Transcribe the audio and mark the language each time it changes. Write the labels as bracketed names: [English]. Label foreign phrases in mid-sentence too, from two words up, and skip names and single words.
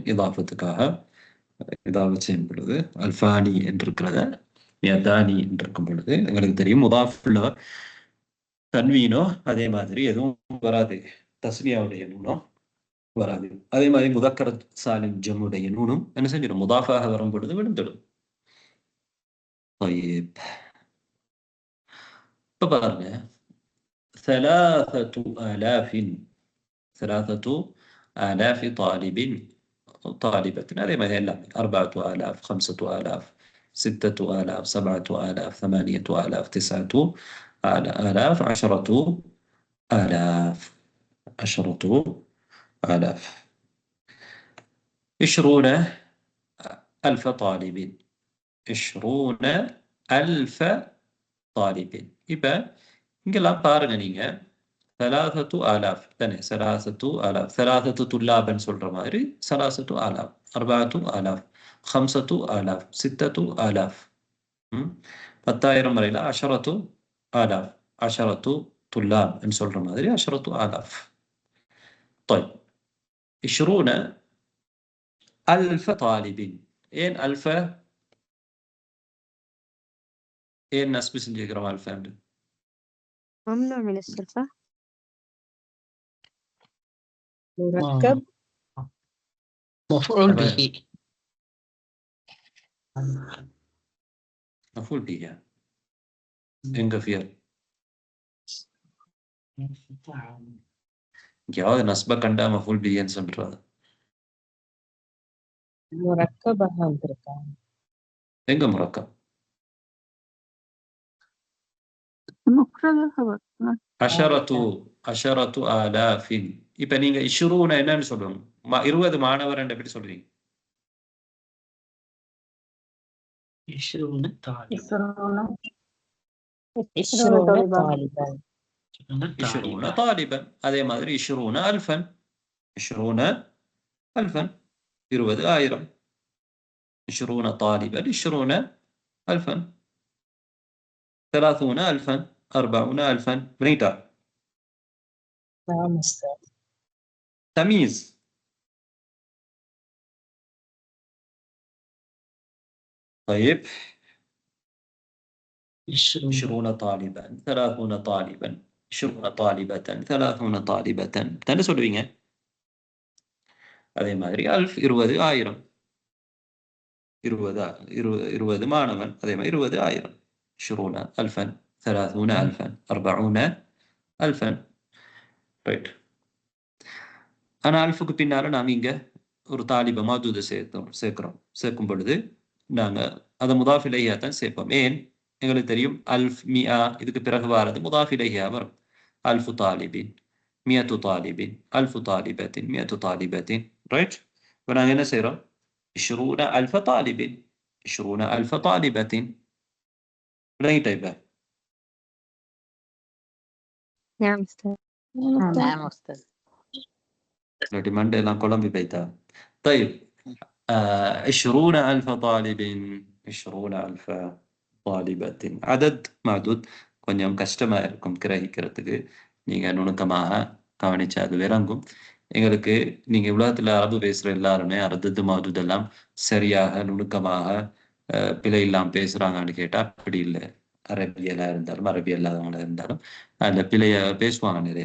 [Tamil] இதாஃபத்துக்காக இதாஃபத் செய்யும் பொழுது அல்ஃபானி என்றிருக்கிறத யதானி என்றிருக்கும் பொழுது எங்களுக்கு தெரியும் முதாஃபில் தன்வீனோ அதே மாதிரி எதுவும் வராது, தஸ்னியாவுடைய நூனும் வராது. அதே மாதிரி முதக்கர சாலிம் ஜம்முடைய நூனும் என்ன செஞ்சிடும்? முதாஃபாக வரும் பொழுது விழுந்துடும். இப்போ பாருங்க, [Arabic] ثلاثة آلاف طالب طالبة. هذه ما هي 4000 5000 6000 7000 8000 9000 10,000 10,000 20,000 طالب 20,000 طالب. [Tamil] இப்போ இங்கெல்லாம் பாருங்க, நீங்க 3,000 தானே, 3,000 3 துல்லாபன் சொல்ற மாதிரி 3,000 4,000 5,000 6,000 10,000 வரையில 10,000 10 துல்லாப் சொல்ற மாதிரி 10,000. [Arabic] طيب 20,000 طالب. [Tamil] ஏன் அல்ஃப ஏன் நஸ்பு செஞ்சுக்கிறோம்? அல்ஃப [Arabic] ممنوع من الصرفة. مركب مفعول به. مفعول به [Tamil] எங்க ஃபியர் யாவது நஸ்ப கண்டா [Arabic] مفعول به [Tamil] சொல்றது. مركبها வந்திருக்கா? எங்க முரக்கப்? [Arabic] مفرد خبر. عشرة آلاف. [Tamil] இப்ப நீங்க இஷ்ரூன என்னன்னு சொல்லணும்? 20 மாணவர் எப்படி சொல்றீங்க? [Arabic] 20 طالب. 20 طالبا. [Tamil] அதே மாதிரி 20,000 20,000 20,000 20 طالبا 20,000 30,000 40,000 بنيتا. [Arabic] نعم أستاذ. تمييز. طيب 20 طالبا 30 طالبا 20 طالبة 30 طالبة [Tamil] தானே சொல்லுவீங்க. அதே மாதிரி 1000 20 மாணவன், அதே மாதிரி 20,000 20,000 30,000 40,000 ரைட். ஆனால் அல்ஃபுக்கு பின்னால நாம் இங்க ஒரு [Arabic] طالب معدود [Tamil] சேர்க்கும் பொழுது நாங்கள் அதை [Arabic] مضاف إليه [Tamil] தான் சேர்ப்போம். ஏன்? எங்களுக்கு தெரியும் [Arabic] ألف مئة [Tamil] இதுக்கு பிறகு வாரது [Arabic] مضاف إليه [Tamil] வரும். [Arabic] ألف طالب 100 طالب ألف طالبة 100 طالبة ரைட். [Tamil] இப்போ நாங்கள் என்ன செய்கிறோம்? [Arabic] 20,000 طالب 20,000 طالبة. [Tamil] ரைட். இப்போ [Arabic] نعم أستاذ. نعم أستاذ. لكن مندي لان كولومبي بيتا. طيب 20,000 طالب 20,000 طالبة. عدد معدود. [Tamil] கொஞ்சம் கஷ்டமா இருக்கும் கிரகிக்கிறதுக்கு. நீங்க நுணுக்கமாக கவனிச்சா அது விளங்கும். எங்களுக்கு நீங்க உலகத்துல அரபு பேசுற எல்லாருமே அரது மாதுதெல்லாம் சரியாக நுணுக்கமாக பிழை இல்லாம பேசுறாங்கன்னு கேட்டா அப்படி இல்லை. அரபியலா இருந்தாலும் அரபி இல்லாதவங்களா இருந்தாலும் அந்த பிழைய பேசுவாங்க நிறைய.